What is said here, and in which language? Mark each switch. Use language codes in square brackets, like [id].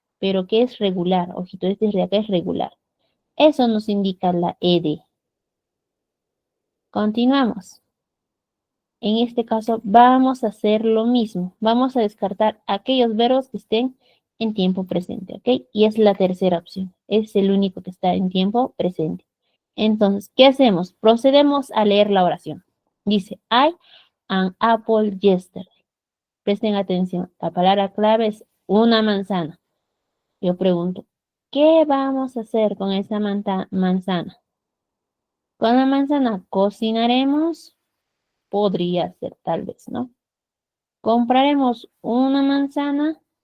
[es] Pero que es regular. Ojito, este de acá es regular. Eso nos indica la ed. Continuamos. En este caso vamos a hacer lo mismo. Vamos a descartar aquellos verbos que estén en tiempo presente, ¿ok? Y es la tercera opción. Es el único que está en tiempo presente. Entonces, ¿qué hacemos? Procedemos a leer la oración. Dice, [en] I an apple yesterday. [es] Presten atención. La palabra clave es una manzana. Yo pregunto, ¿qué vamos a hacer con esa manzana? Con la manzana cocinaremos. Podría ser, tal vez, ¿no? Compraremos una manzana.